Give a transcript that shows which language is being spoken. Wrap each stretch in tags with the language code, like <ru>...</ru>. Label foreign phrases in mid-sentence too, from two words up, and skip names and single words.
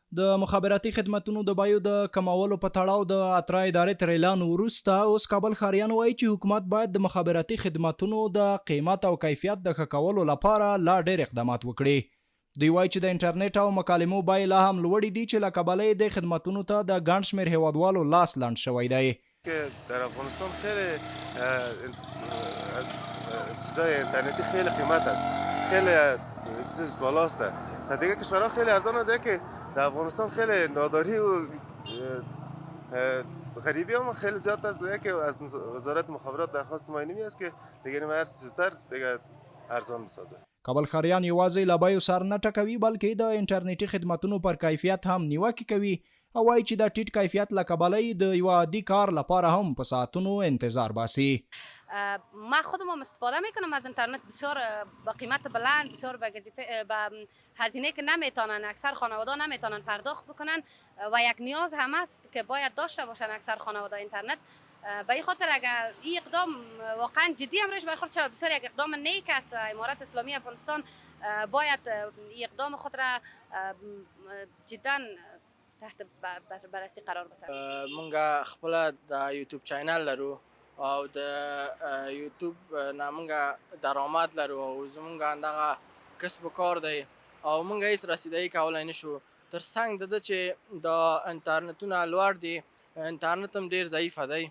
<ps>د مخابراتي خدماتونو د بیو د کمولو په تړاو د اترا ادارې تر اعلان وروسته اوس کابل ښاریان وایي چې حکومت باید د مخابراتي خدماتونو د قیمت او کیفیت د ښه کولو لپاره لا ډېر اقدامات وکړي. دوی وایي چې د انټرنیټ او مکالمو بیې لا هم لوړې دي چې له کبله یې د خدماتونو ته د ګڼ شمېر هیوادوالو لاس لنډ شوی دی.</ps> <fa>در افغانستان خیلی چیزای اینترنتی خیلی قیمت است، خیلی چیزش بالاست. در دیگه کشورها خیلی ارزان است که در افغانستان خیلی ناداری و غریبی هم خیلی زیاد است که از وزارت مخابرات درخواست ما اینمی است که دیگه هر زودتر دیگه ارزان بسازه.</fa> <ps>کابل ښاریان یوازې له بیو سر نه ټکوي بلکې د انټرنیټي خدماتونو پر کیفیت هم نیوکې کوي او وایي چې د ټیټ کیفیت له کبله یې د یو عادي کار لپاره هم په ساعتونو انتظار باسي.</ps> <fa>ما خودم هم استفاده میکنم از اینترنت، بسیار با قیمت بلند، بسیار به هزینه که نمیتونن اکثر خانواده نمیتونن پرداخت بکنن و یک نیاز هم است که باید داشته باشن اکثر خانواده اینترنت. به این خاطر اگر این اقدام واقعا جدی هم روش برخورد شود، بسیار یک اقدام نیک است. امارت اسلامی افغانستان باید این اقدام خود را جدا تحت بررسی قرار بده.</fa> <ps>مونږ خپل د یوټیوب چینل لرو او د یوټیوب نه مونږ درآمد لرو او زمونږ همدغه کسب و کار دی او مونږ هیڅ رسیدګي کولی نشو. تر څنګ د ده چې د انټرنټونه لوړ دي، انټرنټ هم ډېر ضعیفه دی.</ps>